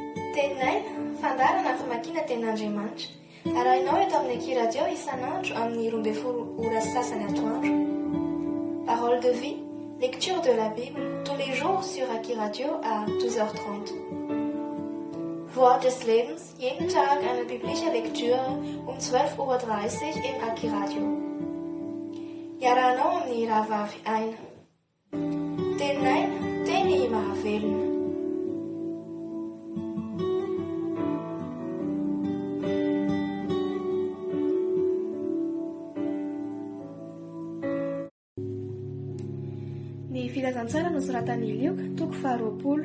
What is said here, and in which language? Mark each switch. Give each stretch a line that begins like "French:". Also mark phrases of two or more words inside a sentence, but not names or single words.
Malagasy: Teninay, fandarana famakiana tenin'Andriamanitra. Arahinao eto amin'ny Aki Radio isan'andro amin'ny 12 sasany atoandro.
French: Parole de vie, lecture de la Bible, tous les jours sur Aki Radio à 12h30.
German: Wort des Lebens, jeden Tag eine biblische Lektüre um 12:30 Uhr im Aki Radio.
Malagasy: Iarahanao amin'ny rahavavy aina. Tenin'aina, teny mahavelona. Ny filazantsara nosoratan'i Lioka, toko 20.